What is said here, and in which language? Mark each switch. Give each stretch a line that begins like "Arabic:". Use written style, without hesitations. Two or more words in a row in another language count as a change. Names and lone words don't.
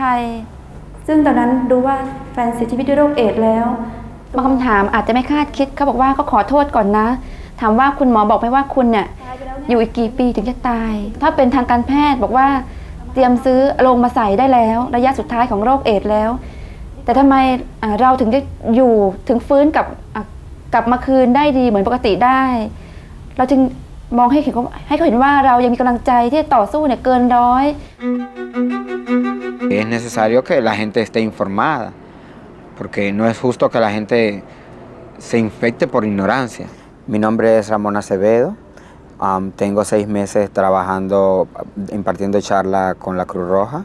Thai: ยซึ่งตอนนั้นดูว่าแฟนเสียชีวิตด้วยโรคเอดส์แล้วบางคำถามอาจจะไม่คาดคิดเขาบอกว่าเขาขอโทษก่อนนะถามว่าคุณหมอบอกไหมว่าคุณเนี่ยอยู่อีกกี่ปีถึงจะตายถ้าเป็นทางการแพทย์บอกว่าเตรียมซื้อโลงมาใส่ได้แล้วระยะสุดท้ายของโรคเอดส์แล้วแต่ทำไมเราถึงจะอยู่ถึงฟื้นกลับมาคืนได้ดีเหมือนปกติได้เราจึงมองให้เขาเห็นว่าเรายังมีกำลังใจที่ต่อสู้เนี่ยเกินร้อย
Spanish: Es necesario que la gente esté informada, porque no es justo que la gente se infecte por ignorancia. Mi nombre es Ramón Acevedo. Tengo 6 meses trabajando, impartiendo charla con la Cruz Roja.